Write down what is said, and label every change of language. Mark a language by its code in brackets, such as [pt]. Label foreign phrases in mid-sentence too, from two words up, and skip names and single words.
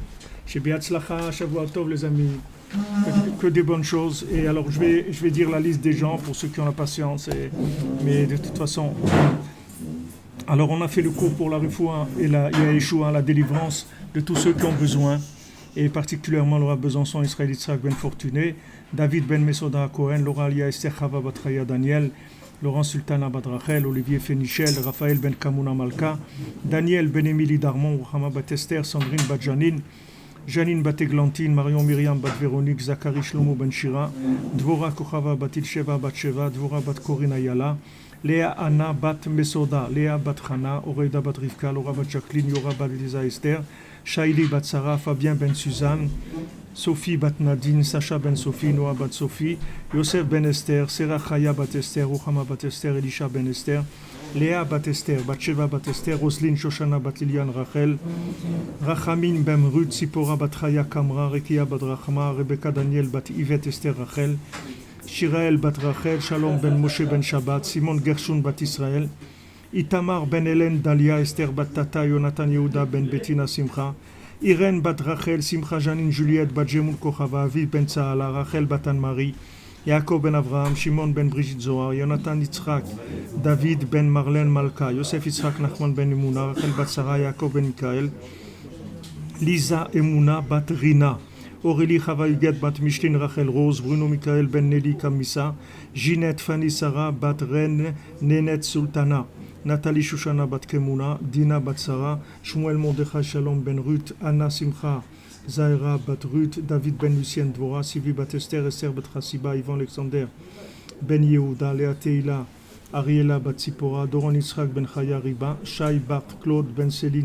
[he] Chez בהצלחה, שבוע טוב, [fr] les amis, que des bonnes choses. Et alors, je vais dire la liste des gens pour ceux qui ont la patience. Mais de toute façon, alors on a fait le cours pour la Refoua et la Yeshua, la délivrance de tous ceux qui ont besoin. Et particulièrement Laura Besançon, Israël Yitzhak Ben Fortuné, David Ben Mesoda Cohen, Laura Alia Esther Chava Batraya Daniel, Laurent Sultana Badrachel, Olivier Fénichel, Raphaël Ben Kamuna Malka, Daniel Ben Émilie Darmon, Ruchama Batester, Sandrine Badjanine, Janine Bateglantine, Marion Myriam Bat Véronique, Zachary Shlomo Ben Shira, Dvora Kochava Batil Sheva Bat Sheva, Dvora Bat Corinne Ayala, Léa Anna Bat Mesoda, Léa Bat Chana, Oreida Bat Rivka, Laura Bat Jacqueline, Yora Bat Lisa Esther, Shaili Bat Sarah, Fabien Ben Suzanne, Sophie Bat Nadine, Sacha Ben Sophie, Noah Bat Sophie, Yosef Ben Esther, Serah Chaya Bat Esther, Ruchama Bat Esther, Elisha Ben Esther, Léa Bat Esther, Batsheva Bat Esther, Roselyne Shoshana Bat Liliane Rachel, Rachamin Ben Ruth, Sipora Bat Chaya Kamra, Rekia Bat Rachma, Rebecca Daniel Bat Yvette Esther Rachel, Shirael Bat Rachel, Shalom Ben Moshe Ben Shabbat, Simon Gershon Bat Israël, Itamar Ben Hélène Dalia, Esther Bat Tata, Jonathan Yehuda Ben Bettina Simcha, Irène Bat Rachel, Simcha Janine Juliette Bat Jemul Kochava, Aviv Ben Tsaala, Rachel Bat Anne-Marie, Yaakov Ben Avraham, Shimon Ben Brigitte Zohar, Jonathan Yitzhak, David Ben Marlène Malka, Yosef Yitzhak Nachman Ben Emouna, Rachel Bat Sarah, Yaakov Ben Mikael, Lisa Emouna Bat Rina, Aurélie Chava Huguette Bat Micheline Rachel Rose, Bruno Mikael Ben Nelly Kamissa, Ginette Fanny Sarah Bat Ren Nenet Sultana, Nathalie Shushana Bat Kemuna, Dina Bat Sarah, Shmuel Mordechai Shalom Ben Ruth, Anna Simcha, Zaira Bat Ruth, David Ben Lucien Dvora, Sylvie Bat Esther, Esther Bat Chassiba, Yvan Alexander, Ben Yehuda, Léa Teila, Ariela Bat Sipora, Doron Yitzhak Ben Chaya Riba, Shai Bart Claude Ben Céline,